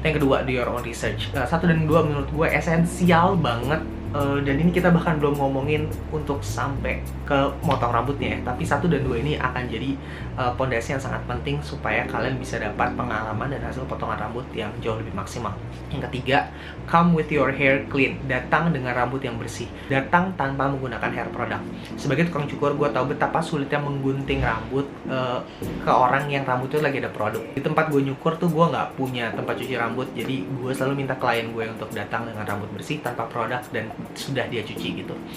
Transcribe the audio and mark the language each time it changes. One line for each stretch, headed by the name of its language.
Indonesian: Yang kedua,
English: do your own research.
Indonesian: 1 dan 2 menurut gue esensial banget. Dan ini kita bahkan belum ngomongin untuk sampai ke motong rambutnya ya, tapi 1 dan 2 ini akan jadi pondasi yang sangat penting supaya kalian bisa dapat pengalaman dan hasil potongan rambut yang jauh lebih maksimal. Yang ketiga,
English: come with your hair clean.
Indonesian: Datang dengan rambut yang bersih. Datang tanpa menggunakan hair product. Sebagai tukang cukur, gue tahu betapa sulitnya menggunting rambut ke orang yang rambutnya lagi ada produk. Di tempat gue nyukur tuh gue nggak punya tempat cuci rambut, jadi gue selalu minta klien gue untuk datang dengan rambut bersih tanpa produk dan sudah dia cuci gitu.